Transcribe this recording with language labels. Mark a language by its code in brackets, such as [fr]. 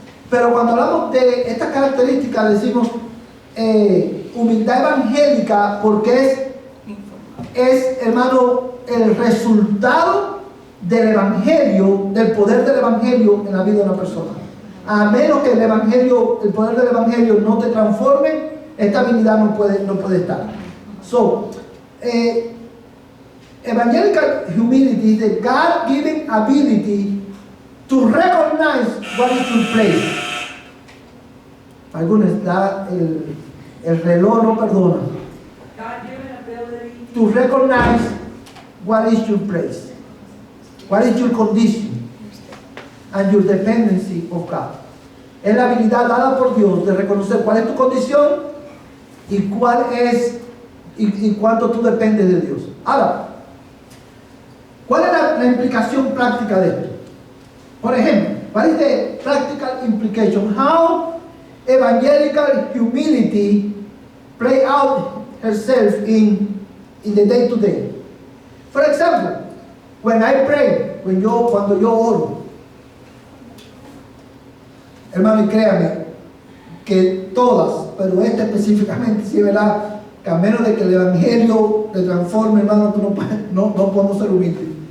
[es] Pero cuando hablamos de estas características decimos humildad evangélica porque es, hermano, el resultado del evangelio, del poder del evangelio en la vida de una persona. A menos que el poder del evangelio no te transforme, esta habilidad no puede estar. [en] So, evangelical humility is the God-given ability to recognize what is your place. [es] Algunos da el reloj no perdona. [en] To recognize what is your place, what is your condition, and your dependency of God. [es] Es la habilidad dada por Dios de reconocer cuál es tu condición y cuál es y cuánto tú dependes de Dios. Ahora, ¿cuál es la implicación práctica de esto? Por ejemplo, [en] what is the practical implication? How evangelical humility play out herself in the day to day. For example, when I pray, [es] cuando yo oro, hermano, y créame que todas, pero esta específicamente, sí, ¿verdad? Que a menos de que el evangelio te transforme, hermano, tú no podemos ser humildes.